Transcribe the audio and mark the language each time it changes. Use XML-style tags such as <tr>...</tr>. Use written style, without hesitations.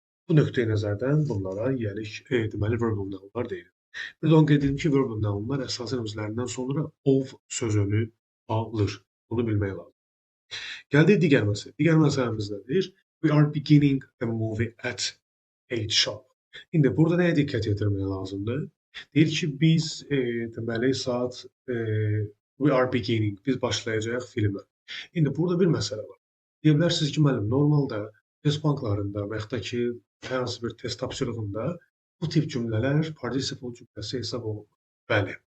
<az>Bu nöqteyi nəzərdən bunlara yiyəlik, deməli, verbal nounlar deyilir. Bir də onu qeyd edim ki, verbal nounlar əsasən özlərindən sonra of sözünü alır. Bunu bilmək lazım. Gəldik digər məsələ. Digər məsələmiz nədir?</az> <en>We are beginning the movie at 8 sharp.</en> <az>İndi burada nəyə diqqət yetirmək lazımdır? Deyir ki, biz deməli saat</az> <en>we are beginning,</en> <az>biz başlayacağıq filmə. İndi burada bir məsələ var. Deyə bilərsiniz ki, müəllim, normalda test banklarında və yaxud da ki, hər hansı bir test tapşırığında bu tip cümlələr participle cümləsi hesab olunur. Bəli.</az>